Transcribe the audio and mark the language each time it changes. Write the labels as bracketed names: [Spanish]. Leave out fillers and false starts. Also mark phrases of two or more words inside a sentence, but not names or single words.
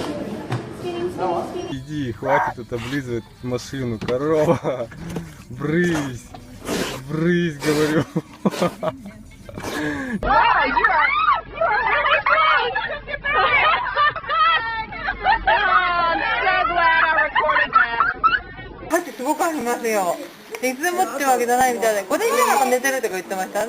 [Russian] Spinning. Иди, хватит это облизывать машину, корова. Брысь, брысь, говорю. [Japanese] さっきすごくありますよ。いつもってわけじゃないみたいで、5年ぐらいなんか寝てるとか言ってましたね。